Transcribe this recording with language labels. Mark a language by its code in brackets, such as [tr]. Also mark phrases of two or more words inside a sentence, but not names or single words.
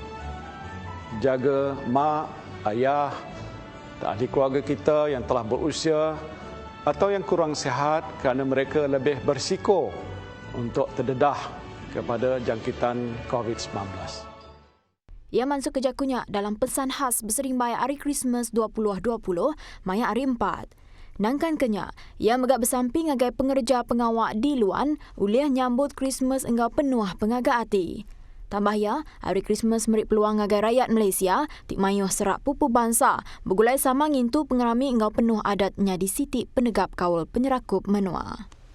[ms] Jaga mak, ayah, ahli keluarga kita yang telah berusia atau yang kurang sihat kerana mereka lebih berisiko untuk terdedah kepada jangkitan COVID-19. [iba] Ia masuk ke jakunya dalam pesan khas berserimbai hari Krismas 2020, maya hari 4. Nangkan kenya, ia megak bersamping agai pengerja pengawak di luar, uliah nyambut Krismas enggau penuh pengagak hati. Tambah ya, hari Krismas merik peluang agai rakyat Malaysia, tik mayuh serak pupu bangsa, bergulai sama ngintu pengerami enggau penuh adatnya di Siti Penegap Kaul Penyerakup Menua.